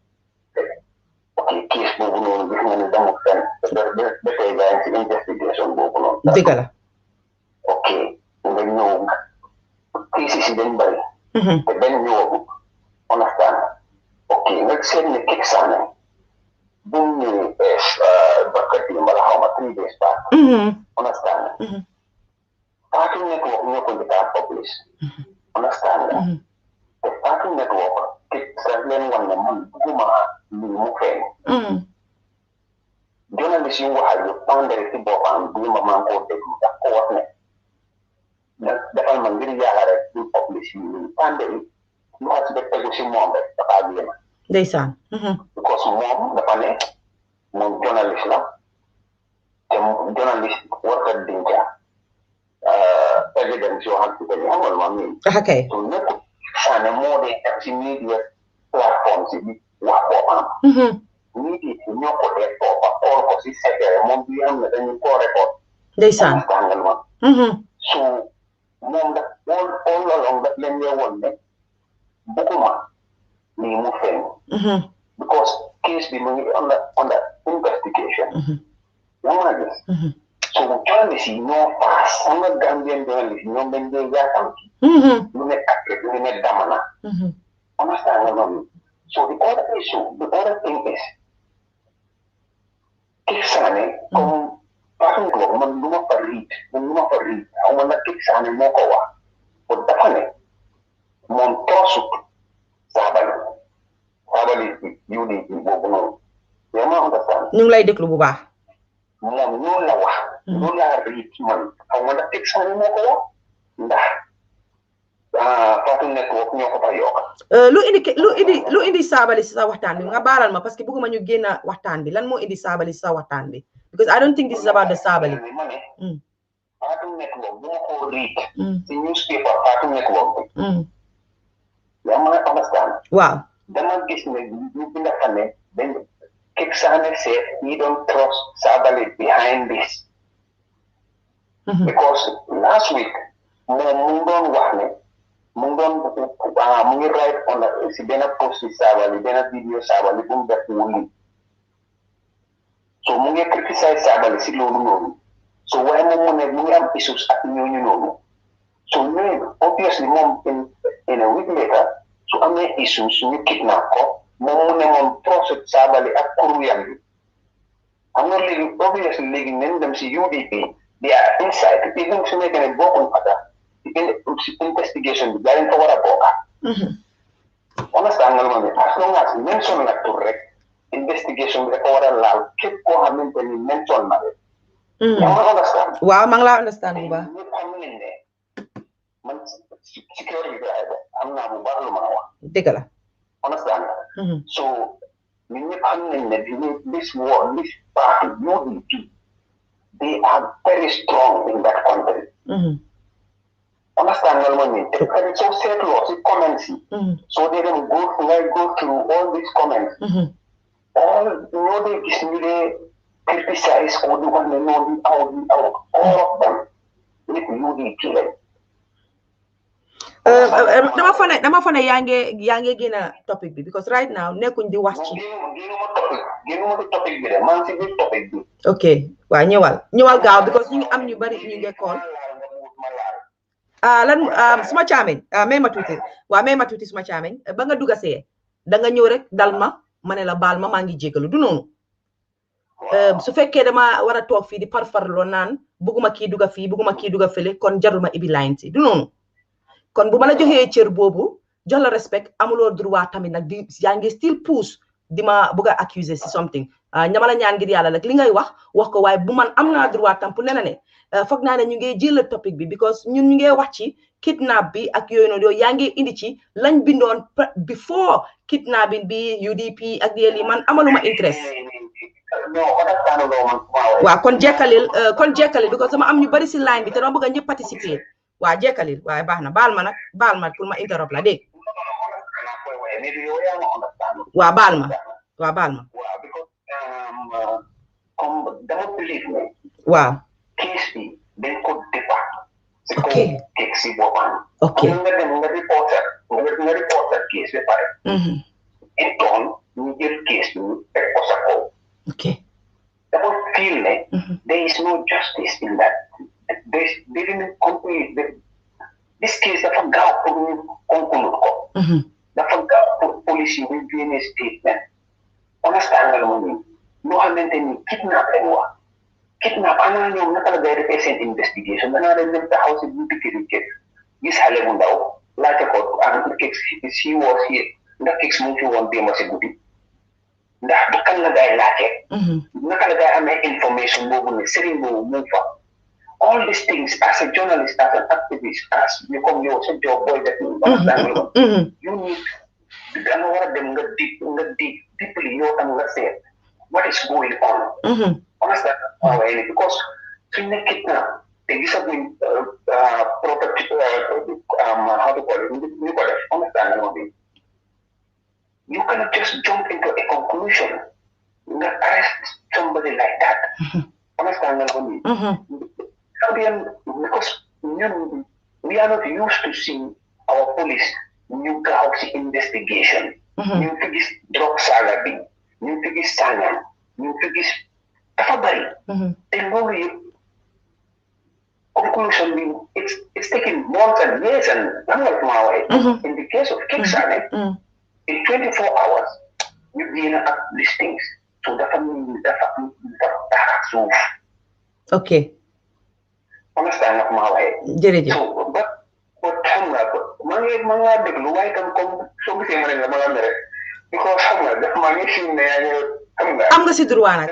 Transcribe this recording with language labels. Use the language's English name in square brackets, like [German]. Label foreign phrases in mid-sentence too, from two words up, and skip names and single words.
[Wolof] ok case boobu noonu gis nga ne demul fenn ba tey gaa ngi si investigation boobu noonu dëgg la ok nga ñëw case si dañ bëri te benn ñëwagu understand ok nga seet ne Kexx Sanneh bu mu ñëwee bakkati mbala xaw ma [English] 3 days back [Wolof] understand Party Network ñoo ko njëkk a publish understand nga te Party Network Kexx daf leen wan ne man bugguma lii mu feeñ journaliste yu waxal yu pandere si boppam bii ma maa ngi koo déglu daf ko wax ne defal ma ngir yàlla rek ñu publish yi nii pandere lu xas ba tegu si moom rek dafa génn ndeysaan because moom dafa ne moom journaliste la te journaliste warta dinca evidence yoo xam ne xamal ma miin kay so nekk Sanneh moo dee dem si media platform si bi wax boppam media si ñoo ko dee toppa xool ko si secret moom bi xam ne dañu koo record ndeysaan tàngal ma so moom daf all along daf leen dee woon ne bugguma lii mu feeñ because case bi mu ngi [English] under investigation [Wolof] yaa ngi gis so journalist yi ñoo faas xam nga [English] Gambian journalist [Wolof] ñoom dañ dee yaatam ci lu ne kàkke lu ne damana understand nga noonu [English] so the other issue the other thing is [Wolof] Kexx Sanneh comme Party Network man lu ma fa riit xaw ma nag Kexx Sanneh moo ko wax ko dafa ne moom toosut saabali UDP boobu noonu yaa ma understand ñu ngi lay déglu bu baax moom noonu la wax loolu laa riit man xaw ma nag Kexx Sanneh moo ko wax ndax Party Network ñoo ko fa yokk lu indi saabali si sa waxtaan bi nga baaral ma parce que bëgguma ñu génn waxtaan bi lan moo indi saabali si sa waxtaan bi [English] because I don't think this is about the saabali [Wolof] ma ne Party Network bu ma ko riit si newspaper Party Network bi yaa ma understand waaw dama gis ne ñu bind fa ne dañ Kexx Sanneh [English] said he don't trust Sabally behind this because last week [Wolof] moom mu ngi doon wax ne mu ngi [English] write on [Wolof] si benn post si Sabally benn vidéo Sabally bu mu def wuli so mu ngi criticize Sabally si loolu noonu so waaye moom mu ne mu ngi am issues ak ñooñu noonu so ñooñu obviously moom [English] in a week later [Wolof] su amee issues ñu kidnap ko moom mu ne moom procès Sabally ak kuruyam bi xam nga léegi obviously léegi nañ dem si UDP [English] they are inside even [Wolof] su nekkee ne bokkuñ fata si investigation bi daa leen ko war a bokka understand nga lu ma ne [English] as long as mention [Wolof] na tur rek investigation bi dafa war a laal képp koo xamante ni mention na rek yaa ma understand waaw maa ngi laa understand bu baax ñëpp xam nañ ne man security bi am naa bu baax lu ma wax dëgg la [English] understand so [Wolof] ñun ñëpp xam nañ ne [English] this party UDP they are very strong in that country [Wolof] understand nga ma ni te tamit soo seetloo ci comments yi soo dee dem [English] go through all these comments all [Wolof] ñoo dee gis ñu dee criticize ko di wax ne noonu aw [English] all of them [Wolof] nit UDP lañ dama fa ne yaa ngi génn topic bi because [English] right now [Wolof] nekkuñ di wax ci génnuma topic bi de man ci biir topic bi ok waaw ñëwal gaaw because ñu ngi am ñu bari ñu ngi call lan suma caameñ may ma tuuti suma caameñ ba nga dugga see da nga ñëw rek dal ma ne la baal ma maa ngi jégalu du noonu su fekkee dama war a toog fii di parfarloo naan bugguma kii dugga fii bugguma kii dugga fële kon jarul ma ibi line si du noonu kon bu ma la joxee cër boobu jox la respect amuloo droit tamit nag di yaa ngi [English] still push [Wolof] di ma bugg a accuser si something ñama la ñaan ngir yàlla nag li ngay wax ko waaye bu man am naa droit tam pour ne foog naa ne ñu ngi jël topic bi because ñun ñu ngi wax ci kidnap bi ak yooyu noonu yaa ngi indi ci lañ bindoon before kidnapping bi UDP ak yéen man amaluma interest waaw kon jekkalil because dama am ñu bari si line bi te dama bëgg a ñëpp participer waaw jekkalil waaye baax na baal ma pour ma interrompre la dégg waaw baal ma waaw case bi dañ ko defa ci ko ok Kexx si boppam ok nga dem nga reporter case ba pare [French] et donc [Wolof] ñu jël case bi teg ko sa kaw ok dafa feel ne [English] there is no justice in that they didn't complete this case [Wolof] dafa gaaw pour ñu conclure ko dafa gaaw pour police yi ñu génne statement understand nga lu mu ñoo xamante ni kidnap lañ wax kidnap ana ñoom naka la day defee seen investigation danaa leen dem taxaw si buntu kër yi gis xale bu ndaw laajte ko am Kexx si woo si ndax Kexx mu fi woon démb si guddi ndax du kan la day laajte naka la day amee information boobu ne sëriñ boobu mu fa [English] all these things as a journalist as an activist as you come [Wolof] yow sa job booy def [English] you need [Wolof] danga war a dem nga deeply yow tam nga seet [English] what is going on [Wolof] understand because suñ ne kidnap te gisaguñ property [English] how to call it [Wolof] ñu ko def understand nga bi [English] you cannot just jump into a conclusion nga arrest somebody like that understand [Wolof] nga bi [English] because we are not used to seeing our police [Wolof] ñu gaaw si [English] investigation [Wolof] ñu fi gis [English] drug [Wolof] saga bi ñu fi gis sàngam ñu fi gis dafa bari te loolu yëpp [English] conclusion bi it's taking months and years and in the case of Kexx Sanneh in 24 hours [Wolof] ñu génn ak [English] these things so [Wolof] dafa taxa suuf ok understand nga maa waxee jërëjëf so but xam nga ma nga déglu waaye tam comme soo gisee ma ne la ma la mere because xam nga def maa ngi fi ne xam nga am nga si droit nag